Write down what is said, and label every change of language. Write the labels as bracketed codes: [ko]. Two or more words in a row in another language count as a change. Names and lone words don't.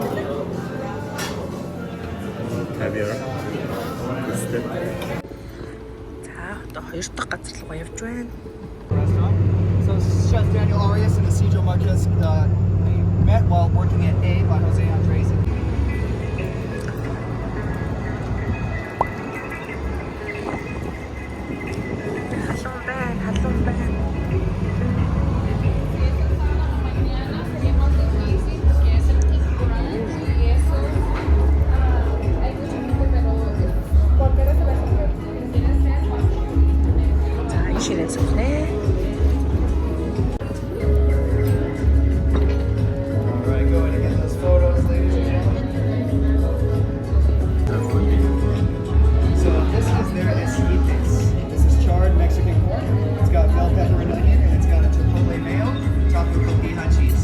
[en] Caviar. Crispy. [ko] 자, 또 [mn] хоёр дахь газар руу явж байна. [en] Restaurant. So Chef Daniel Arias and Isidro Marquez met while working at A by Jose Andres. [mn] халуун байна. [ko] 자, 이 시간 속에 [en] All right, go ahead and get those photos, ladies and gentlemen. So this is their esquites. This is charred Mexican corn. It's got bell pepper and onion, and it's got a chipotle mayo topped with cotija cheese.